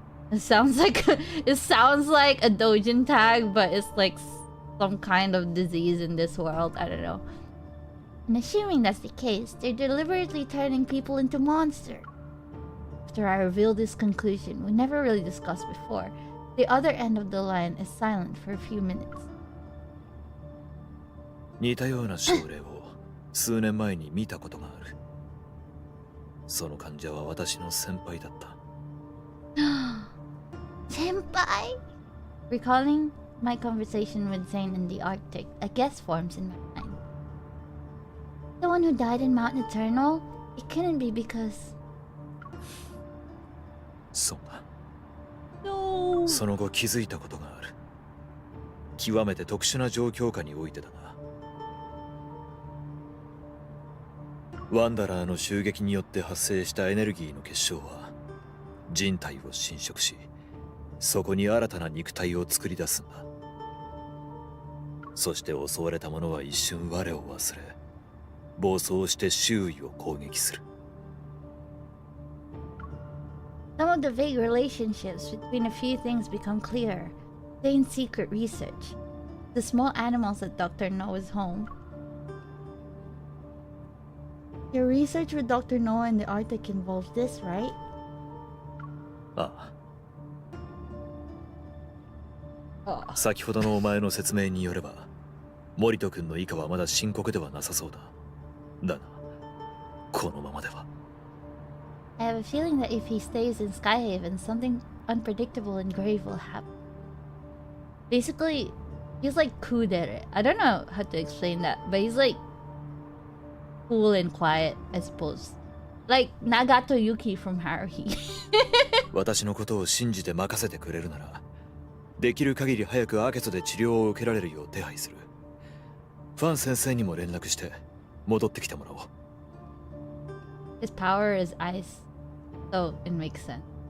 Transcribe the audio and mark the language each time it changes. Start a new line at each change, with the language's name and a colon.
English: It sounds like a doujin tag, but it's like some kind of disease in this world. I don't know. And assuming that's the case, they're deliberately turning people into monsters. After I reveal this conclusion, we never really discussed before, the other end of the line is silent for a few minutes.
Japanese: 似たような症例を数年前に見たことがある。その患者は私の先輩だった。
English: Senpai? Recalling my conversation with Zane in the Arctic, a guess forms in my mind. The one who died in Mount Eternal? It couldn't be because...
Japanese: そうだ。
English: No.
Japanese: その後気づいたことがある。極めて特殊な状況下においてだな。ワンダラーの襲撃によって発生したエネルギーの結晶は人体を侵食し、そこに新たな肉体を作り出すんだ。そして襲われた者は一瞬我を忘れ、暴走して周囲を攻撃する。
English: Some of the vague relationships between a few things become clearer. Zane's secret research. The small animals at Dr. Noah's home. Your research with Dr. Noah in the Arctic involves this, right?
Japanese: ああ。
English: Oh.
Japanese: 先ほどのお前の説明によれば、森戸君の以下はまだ深刻ではなさそうだ。だが、このままでは。
English: I have a feeling that if he stays in Skyhaven, something unpredictable and grave will happen. Basically, he's like kudere. I don't know how to explain that, but he's like cool and quiet, I suppose. Like Nagato Yuki from Haruhi.
Japanese: 私のことを信じて任せてくれるなら、できる限り早くアケソで治療を受けられるよう手配する。ファン先生にも連絡して戻ってきてもらおう。
English: His power is ice, so it makes sense.